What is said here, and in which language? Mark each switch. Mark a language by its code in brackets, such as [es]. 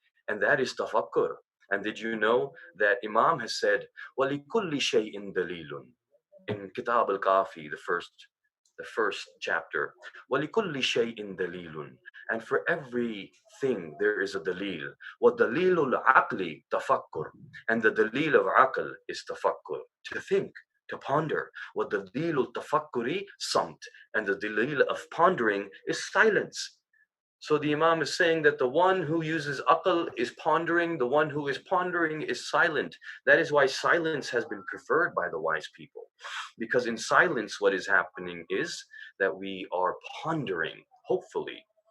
[en] And that is tafakkur. And did you know that Imam has said, [ar] وَلِكُلِّ شَيْءٍ دَلِيلٌ [en] in Kitab al-Kafi, the first chapter. [ar] وَلِكُلِّ شَيْءٍ دَلِيلٌ. [en] And for everything there is a dalil. [ar] وَدَلِيلُ الْعَقْلِ تَفَكُّرٌ. [en] And the dalil of aql is tafakkur, to think, to ponder. [ar] وَدَلِيلُ التَفَكُّرِ samt. [en] And the dalil of pondering is silence. So the Imam is saying that the one who uses aql is pondering, the one who is pondering is silent. That is why silence has been preferred by the wise people. Because in silence, what is happening is that we are pondering, hopefully.